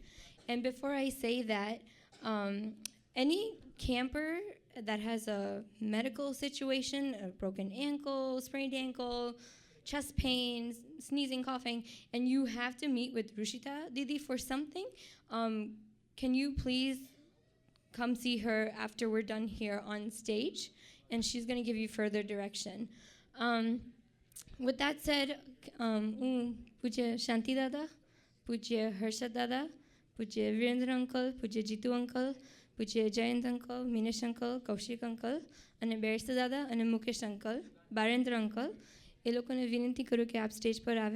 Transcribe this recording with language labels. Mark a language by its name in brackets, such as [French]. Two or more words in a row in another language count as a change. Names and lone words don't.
[English] And before I say that, any camper that has a medical situation, a broken ankle, sprained ankle, chest pains, sneezing, coughing, and you have to meet with Rushita Didi for something, can you please come see her after we're done here on stage, and she's going to give you further direction. With that said, Pujya Shanti Dada, Pujya Harsha Dada, Pujya Virendra Uncle, Pujya Jitu Uncle, Pujya Jayant Uncle, Minesh Uncle, Kaushik Uncle, [Gujarati] અને બેરસ્તા દાદા અને મુકેશ અંકલ, બારેન્દ્ર અંકલ, એ લોકોને વિનંતી કરું કે આપ સ્ટેજ પર આવે.